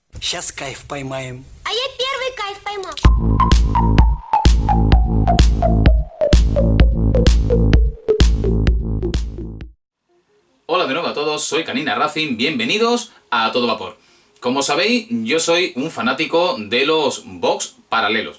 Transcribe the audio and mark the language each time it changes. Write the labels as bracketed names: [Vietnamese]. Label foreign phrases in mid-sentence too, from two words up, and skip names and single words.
[Russian] Сейчас кайф поймаем. А я первый кайф поймал. [Spanish] Hola de nuevo a todos, soy Canina Racing, bienvenidos a Todo Vapor. Como sabéis, yo soy un fanático de los box paralelos.